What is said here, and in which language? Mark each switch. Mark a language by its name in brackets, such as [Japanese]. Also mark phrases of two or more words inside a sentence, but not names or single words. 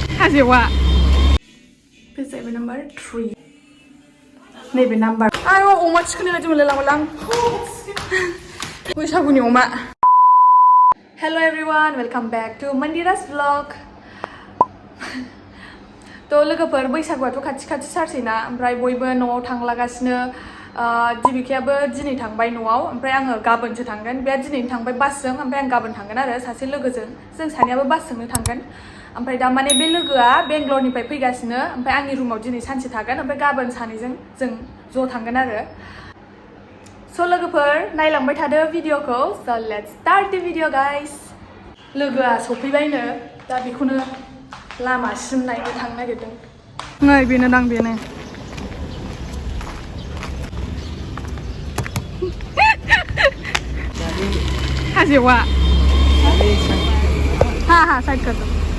[Bodo] हाजेवा फैसायबो नाम्बार 3 नैबे नाम्बार आरो अमा थिखोनाय बायदि मोनलायलांबाय आं बैसागुनि अमा [English] hello everyone welcome back to मंदिरा's vlog [Bodo] तो लोगोफोर बैसागुआथ' खाथि खाथि सारसैना ओमफ्राय बयबो न'आव थांलागासिनो दिबिकायाबो दिनै थांबाय न'आव ओमफ्राय आङो गाबोनसो थांगोन बे दिनैनो थांबाय बासजों ओमफ्राय आं गाबोन थांगोन आरो सासे लोगोजों जों सानैयाबो बासजोंनो थांगोन ओमफ्राय दा माने बे लोगोआ बेंगलरनिफ्राय फैगासिनो ओमफ्राय आंनि रुमाव दिनै सानसे थागोन ओमफ्राय गाबोन सानैजों जों ज' थांगोन आरो स' लोगोफोर नायलांबाय थादो भिडिअखौ स' [English] let's start the video guys [Bodo] लोगोआ सफैबायनो दा बेखौनो लामासिम नायनो थांनो नागिरदों नै बेनो दां बेनो हाजेवा हा [Hindi] साइड कर दो